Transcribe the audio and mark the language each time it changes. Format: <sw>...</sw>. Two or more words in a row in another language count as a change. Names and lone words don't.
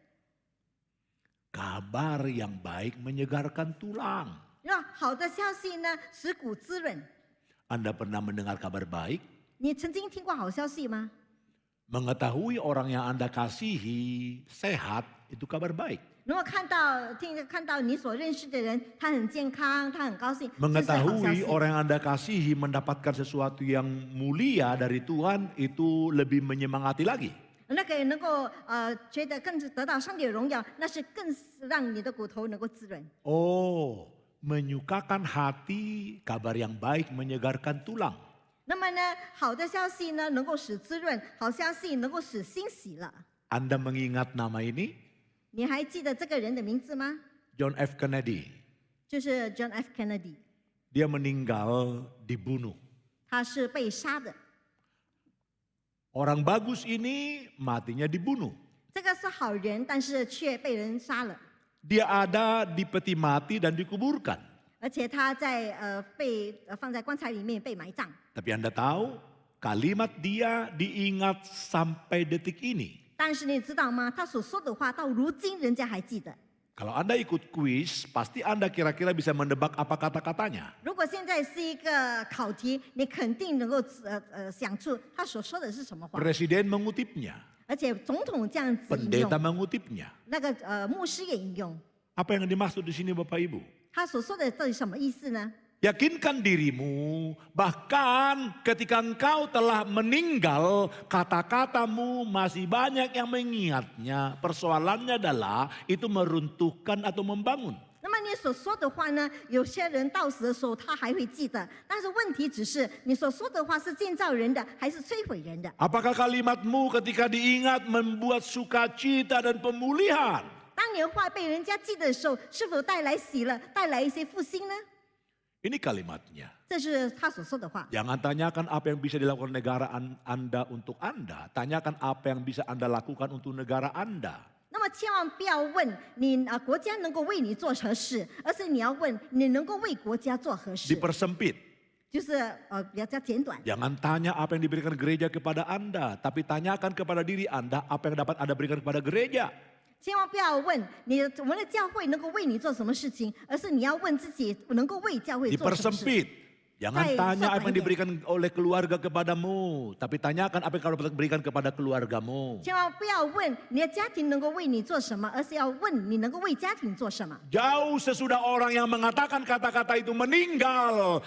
<id>Kabar yang baik menyegarkan tulang.</id> <zh>那好的消息呢，使骨滋润。</zh> <id>Anda pernah mendengar kabar baik?</id> <zh>你曾经听过好消息吗？</zh> <id>Mengetahui orang yang Anda kasihi sehat, itu kabar baik.</id> <zh>如果看到你所认识的人，他很健康，他很高兴，这是好消</zh> <id>Mengetahui</id> <zh>息。</zh> <id>orang yang Anda kasihi mendapatkan sesuatu yang mulia dari Tuhan, itu lebih menyemangati lagi.</id> <zh>那个能够觉得更得到上帝的荣耀，那是更让你的骨头能够滋润。</zh> <id>Oh, menyukakan hati, kabar yang baik menyegarkan tulang.</id> <zh>那么呢，好的消息呢，能够使滋润；好消息能够使欣喜了。</zh> <id>Anda mengingat nama ini? 你还记得这个人的名字吗？ John F. Kennedy.</id> <zh>就是 John F. Kennedy，</zh> <id>Dia meninggal dibunuh.</id> <zh>他是被杀的。</zh> <id>Orang bagus ini matinya dibunuh.</id> <zh>这个是好人，但是却被人杀了，</zh> <id>Dia ada di peti mati dan dikuburkan.</id> <zh>而且他在被放在棺材里面被埋葬。</zh> <id>Tapi Anda tahu, kalimat dia diingat sampai detik ini.</id> <zh>但是你知道吗？他所说的话到如今人家还记得。</zh> <id>Kalau Anda ikut kuis, pasti Anda kira-kira bisa mendebak apa kata-katanya.</id> <zh>如果现在是一个考题，你肯定能够想出他所说的是什么话。</zh> <id>Presiden mengutipnya,</id> <zh>而且总统这样子引</zh> <id>pendeta</id> <zh>用，</zh> <id>mengutipnya.</id> <zh>那个牧师也引用，</zh> <id>Apa yang dimaksud di sini Bapak Ibu?</id> <zh>他所说的到底什么意思呢？</zh> <id>Yakinkan dirimu, bahkan ketika engkau telah meninggal, kata-katamu masih banyak yang mengingatnya. Persoalannya adalah itu meruntuhkan atau membangun.</id> <zh>那么你所说的话呢？有些人到死的时候他还会记得，但是问题只是你所说的话是建造人的还是摧毁人的？</zh> <id>Apakah kalimatmu ketika diingat membuat sukacita dan pemulihan?</id> <zh>当你的话被人家记得的时候，是否带来喜乐，带来一些复兴呢？</zh> <id>Ini kalimatnya.</id> <zh>这是他所说的话。</zh> <id>Jangan tanyakan apa yang bisa dilakukan negara Anda untuk Anda. Tanyakan apa yang bisa Anda lakukan untuk negara Anda.</id> <zh>那么千万不要问你国家能够为你做何事，而是你要问你能够为国家做何事，</zh> <id>Dipersempit.</id> <zh>就是比较简短。</zh> <id>Jangan tanya apa yang diberikan gereja kepada Anda. Tapi tanyakan kepada diri Anda apa yang dapat Anda berikan kepada gereja.</id> <zh>千万不要问我们的教会能够为你做什么事情，而是你要问自己能够为教会做什么事。</zh> <id>Dipersempit. Jangan tanya apa yang diberikan oleh keluarga kepadamu. Tapi tanyakan apa yang kau dapat berikan kepada keluargamu.</id> <zh>千万不要问你的家庭能够为你做什么，而是要问你能够为家庭做什么。</zh> <id>Jauh sesudah orang yang mengatakan kata-kata itu meninggal.</id>